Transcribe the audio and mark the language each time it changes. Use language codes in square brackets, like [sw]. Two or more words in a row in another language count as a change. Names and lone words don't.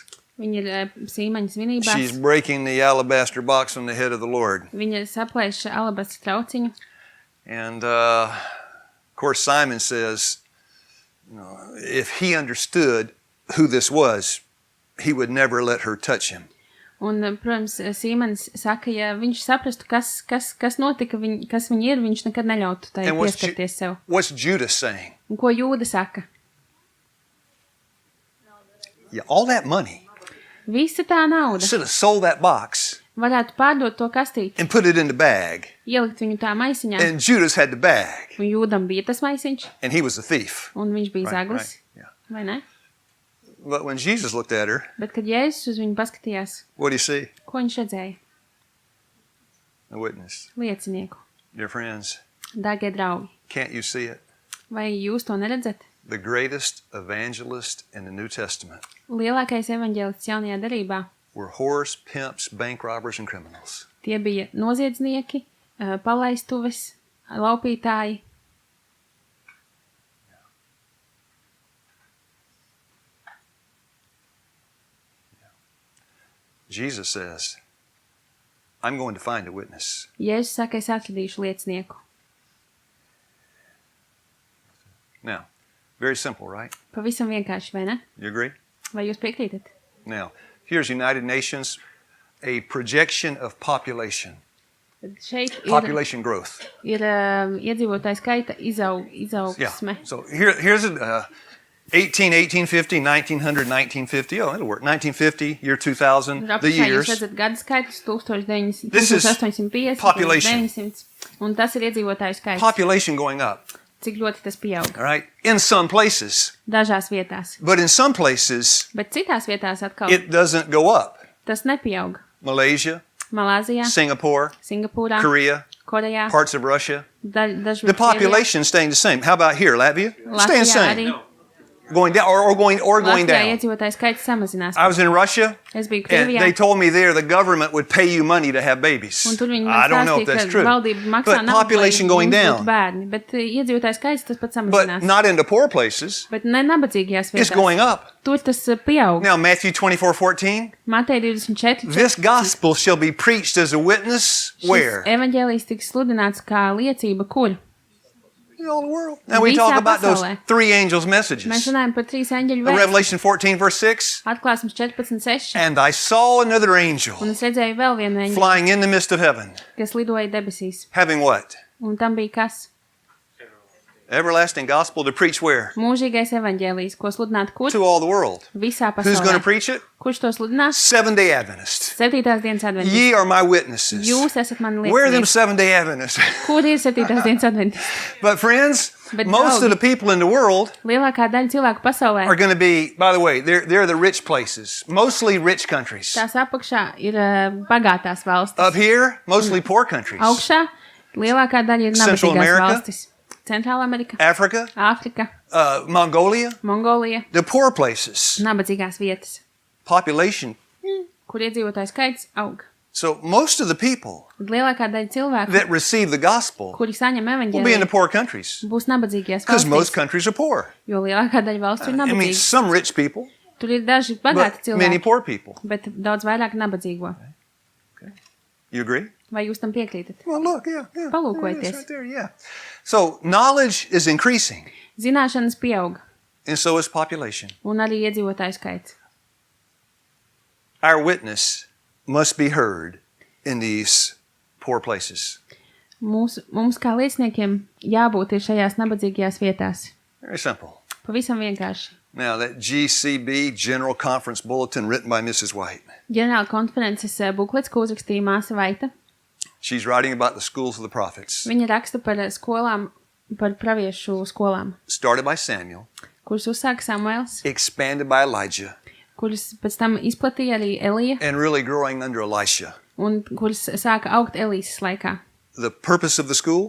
[lv] Viņa ir Sīmaņa [en] She's [lv] svinībās. [en] breaking the alabaster box on the head of the Lord. [lv] Viņa saplēš alabastru trauciņu. [en] And, of course, Simon says, if he understood who this was, he would never let her touch him. [lv] Un, protams, Sīmanis saka, ja viņš saprastu, kas notika, kas viņa ir, viņš nekad neļautu tai [en] And [lv] pieskarties sev. [en] what's Judas saying? [lv] Un ko Jūda saka? [en] Yeah, all that money. [lv] Visa tā nauda [en] Should have sold that box [lv] varētu pārdot to kastīti, [en] and put it in the bag. [lv] ielikt viņu tā maisiņā. [en] And Judas had the bag. [lv] Un Jūdam bija tas maisiņš, [en] And he was a thief. [lv] un viņš bija [en] Right, [lv] zaglis, [en] right, yeah. [lv] vai ne? [en] But when Jesus looked at her, [lv] Bet, kad Jēzus uz viņu paskatījās, [en] what did he see? [lv] ko viņš redzēja? [en] A witness. [lv] Liecinieku. [en] Dear friends, [lv] Dārgie draugi, [en] can't you see it? [lv] vai jūs to neredzat? [en] The greatest evangelist in the New Testament [lv] Lielākais evaņģēlists jaunajā derībā, [en] were whores, pimps, bank robbers, and criminals. [lv] tie bija noziedznieki, palaistuves, laupītāji. [en] Jesus says, I'm going to find a witness. [lv] Jēzus saka, es atradīšu liecinieku. [en] Now, very simple, right? [lv] Pavisam vienkārši, vai ne? [en] You agree? [lv] Vai jūs piekrītat? [en] Now, here's United Nations, a projection of population, [lv] Tad šeit [en] population growth. [lv] ir iedzīvotāju skaita [en] Yeah. [lv] izaugsme. [en] So here's a 1850, 1900, 1950. Oh, it'll work. 1950, year 2000, the [lv] Apakšā jūs [en] years. [lv] redzat gadu skaitus 1900, [en] This is [lv] 1850, [en] population. [lv] 1900, un tas ir iedzīvotāju skaits. [en] Population going up, [lv] Cik ļoti tas pieaug. [en] all right? In some places. [lv] Dažās vietās. [en] But in some places, [lv] Bet citās vietās atkal [en] it doesn't go up. [lv] tas nepieaug. [en] Malaysia, [lv] Malāzijā, [en] Singapore, [lv] Singapūrā, [en] Korea, [lv] Korejā, [en] parts of Russia. [lv] dažviet [en] The population staying the same. How about here, Latvia? Staying the [lv] Latvijā [en] same. [lv] arī. [en] Going down or going [lv] Latvijā [en] down. [lv] iedzīvotāju skaits samazinās. [en] I was in Russia, [lv] Es biju [en] and [lv] Krievijā, [en] they told me there the government would pay you money to have babies. [lv] un tur viņi [en] I [lv] man [en] don't know if [lv] stāstīja, [en] that's [lv] ka [en] true. [lv] valdība maksā [en] But [lv] naudu, [en] population [lv] lai [en] going [lv] jums [en] down. [lv] būtu bērni. Bet iedzīvotāju skaits tas pats [en] But [lv] samazinās. [en] not into poor places. [lv] Bet ne nabadzīgajās [en] It's [lv] vietās. [en] going up. [lv] Tur tas pieaug. [en] Now, Matthew 24:14. [lv] Mateja 24. [en] This gospel shall be preached as a witness where? [lv] Evaņģēlijs tiks sludināts kā liecība, kur? [en] In all the world. Now we [lv] Visā [en] talk about those [lv] pasaulē. [en] three angels' [lv] Mēs [en] messages. [lv] runājam par 3 eņģeļu vēstu. [en] Revelation 14, verse 6. [lv] Atklāsmes 14.6. [en] And I saw another angel [lv] Un es redzēju vēl vienu eņģeli, [en] flying in the midst of heaven, [lv] kas lidoja debesīs. [en] having what? [lv] Un tam bija kas? [en] Everlasting gospel to preach where? [lv] Mūžīgais evaņģēlijs, ko sludināt kur? [en] To all the world. [lv] Visā [en] Who's going to [lv] pasaulē. [en] preach it? [lv] Kurš to sludinās? [en] Seventh-day Adventists. [lv] 7. dienas adventisti. [en] Ye are my witnesses. [lv] Jūs esat mani [en] Where are them [lv] liecinieki. [en] Seventh-day Adventists? [lv] Kur ir 7. dienas adventisti? [en] But friends, But most of [lv] draugi. [en] the people in the world [lv] Lielākā daļa cilvēku pasaulē. [en] are going to be, by the way, they're the rich places, mostly rich countries. [lv] Tās apakšā ir bagātās valstis. [en] Up here, mostly poor countries. [lv] Augšā lielākā daļa ir [en] Central [lv] nabadzīgās [en] America. [lv] valstis. Centrāla Amerika, [en] Africa, [lv] Āfrika, [en] Mongolia, [lv] Mongolija, [en] the poor places. [lv] nabadzīgās vietas, [en] Population. [lv] kur iedzīvotāju skaits aug. [en] So most of the people [lv] Tad lielākā daļa cilvēku, [en] that receive the gospel [lv] kuri saņem [en] will be in the [lv] evaņģēliju, [en] poor countries [lv] būs nabadzīgajās [en] because most [lv] valstīs, [en] countries are poor. [lv] jo lielākā daļa valstu ir [en] I mean, [lv] nabadzīgas. [en] some rich people, [lv] Tur ir daži bagāti [en] but many [lv] cilvēki, [en] poor people. [lv] bet daudz vairāk nabadzīgo. [en] You agree? [lv] Vai jūs tam piekrītat? [en] Well, look, yeah. [lv] Palūkojieties. [en] There it is right there, yeah. So knowledge is increasing, [lv] Zināšanas pieaug, [en] and so is population. [lv] un arī iedzīvotāju skaits. [en] Our witness must be heard in these poor places. [lv] Mums kā lieciniekiem jābūt ir šajās nabadzīgajās vietās. [en] Very simple. [lv] Pavisam vienkārši. [en] Now, that GCB, General Conference Bulletin, written by Mrs. White. [lv] Ģenerāla konferences buklets, ko uzrakstīja māsa Vaita. [en] She's writing about the schools of the prophets. [lv] Viņa raksta par skolām, par praviešu skolām, [en] Started by Samuel, [lv] kuras uzsāka Samuels, [en] expanded by Elijah, [lv] kuras pēc tam izplatīja arī Elija, [en] and really growing under Elisha. [lv] un kuras sāka augt Elīzes laikā. [en] The purpose of the school?